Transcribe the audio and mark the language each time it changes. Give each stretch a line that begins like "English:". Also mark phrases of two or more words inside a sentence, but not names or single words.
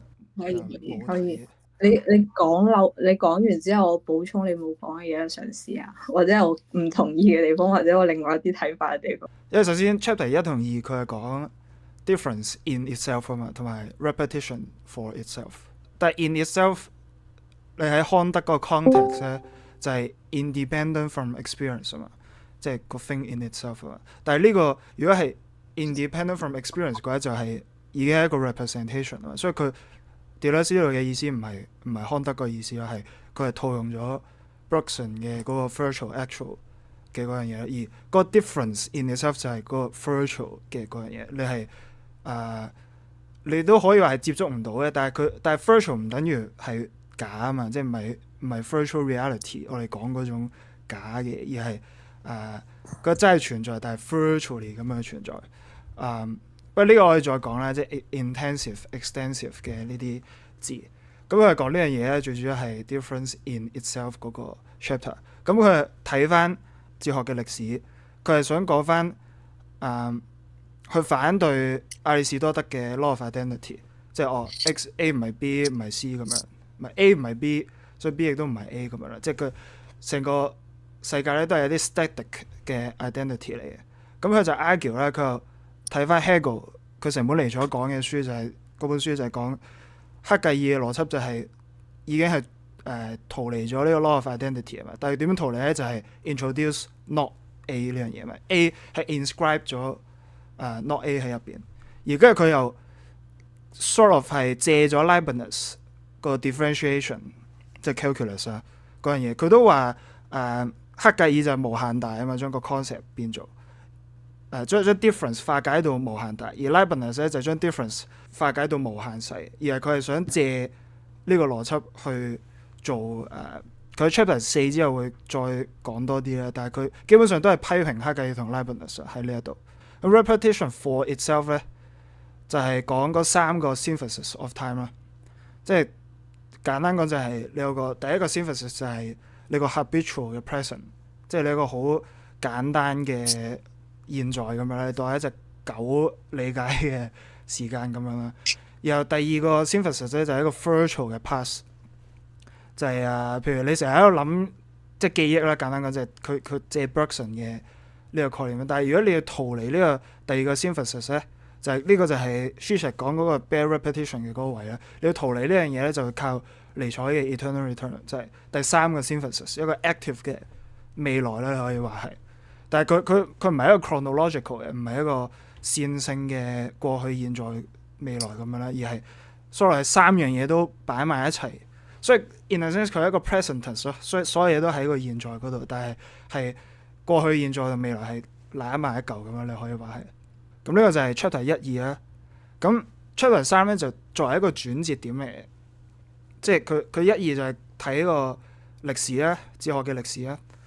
Cantonese: 可以。你講完之後，我補充你冇講嘅嘢，嘗試下，或者我唔同意嘅地方，或者我另外一啲睇法嘅地方。因為首先 chapter 1同2佢係講
English: difference in itself
Cantonese: 啊嘛，同埋
English: repetition for itself。但係 in itself，
Cantonese: 你喺康德嗰個 context 咧就係
English: independent from experience
Cantonese: 啊嘛，即係個
English: thing in itself
Cantonese: 啊嘛。但係呢個如果係
English: independent from experience
Cantonese: 嘅話，就係已經係一個 representation 啊嘛。所以佢 Deleuze 呢度嘅意思唔係康德個意思啦，係佢係套用咗 Bergson 嘅嗰個
English: virtual actual
Cantonese: 嘅嗰樣嘢，而個
English: difference in itself
Cantonese: 就係嗰個 virtual 嘅嗰樣嘢。你係你都可以話係接觸唔到嘅，但係 virtual 唔等於係假啊嘛，即係唔係
English: virtual reality
Cantonese: 我哋講嗰種假嘅，而係佢真係存在，但係 virtually 咁樣存在。不過呢個我哋再講啦，即係
English: intensive、extensive
Cantonese: 嘅呢啲字。咁佢係講呢樣嘢咧，最主要係
English: difference in itself
Cantonese: 嗰個 chapter。咁佢係睇翻哲學嘅歷史，佢係想講翻去反對亞里士多德嘅
English: law of identity，
Cantonese: 即係X A 唔係 B 唔係 C 咁樣，唔係 A 唔係 B， 所以 B 亦都唔係 A 咁樣啦。即係佢成個世界咧都係有啲 static 嘅 identity 嚟嘅。咁佢就 argue 咧，佢又睇翻 Hegel 佢成本嚟咗講嘅書就係、嗰本書就係講黑格爾嘅邏輯就係已經係逃離咗呢個
English: law of identity
Cantonese: 啊嘛。但係點樣逃離咧？就係
English: introduce not A
Cantonese: 呢樣嘢嘛。A 係 inscribe 咗
English: not A
Cantonese: 喺入邊，而跟住佢又
English: sort of
Cantonese: 係借咗 Leibniz 個 differentiation 即係 calculus 啊嗰樣嘢。佢都話黑格爾就係無限大啊嘛，將個 concept 變做將 difference 化解到無限大，而 Leibniz 咧就將 difference 化解到無限細，而係佢係想借呢個邏輯去做佢 chapter 4之後會再講多啲啦，但係佢基本上都係批評黑格爾同 Leibniz 喺呢一度。咁
English: repetition for itself
Cantonese: 咧就係講嗰3個
English: synthesis of time
Cantonese: 啦，即係簡單講就係你有個第一個 synthesis 就係你個 habitual 嘅 present， 即係你有個好簡單嘅現在咁樣啦，你當係一隻狗理解嘅時間咁樣啦。然後第二個 synthesis 咧就係一個 virtual 嘅 past， 就係譬如你成日喺度諗即係記憶啦，簡單講就係佢借 Bergson 嘅呢個概念。但係如果你要逃離呢個第二個 synthesis 咧，就係呢個就係 Zizek 講嗰個
English: bare repetition
Cantonese: 嘅嗰個位啦。你要逃離呢樣嘢咧，就會靠尼采嘅
English: eternal return，
Cantonese: 就係第3個 synthesis， 一個 active 嘅未來咧，可以話係。但係佢唔係一個 chronological 嘅，唔係一個線性嘅過去、現在、未來咁樣啦，而係所謂3樣嘢都擺埋一齊。所以
English: in a sense
Cantonese: 佢係一個
English: present tense
Cantonese: 咯，所以所有嘢都喺個現在嗰度，但係係過去、現在同未來係攬埋一嚿咁樣，你可以話係。咁呢個就係 chapter 1、2啦。咁 chapter 3咧就作為一個轉折點嚟嘅，即係佢1、2就係睇個歷史啦，哲學嘅歷史啦。